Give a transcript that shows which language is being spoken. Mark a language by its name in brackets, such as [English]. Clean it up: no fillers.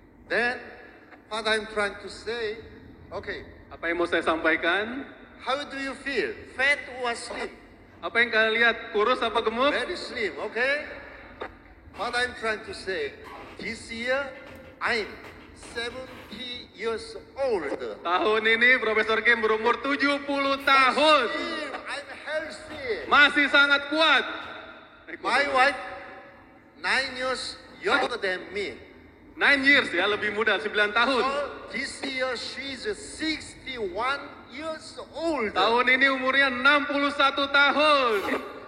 [English] Then, what I'm trying to say, okay. [Indonesian] Apa yang mau saya sampaikan? [English] How do you feel? Fat or slim? [Indonesian] Apa yang kalian lihat? Kurus apa gemuk? [English] Very slim, okay? What I'm trying to say, this year, I'm 70 years old. [Indonesian] Tahun ini Profesor Kim berumur 70 tahun. [English] Still, I'm healthy. [Indonesian] Masih sangat kuat. [English] My wife, 9 years younger than me. 9 years [Indonesian] ya, lebih muda, 9 tahun. [English] So this year she's 61 years old. [Indonesian] Tahun ini umurnya 61 tahun.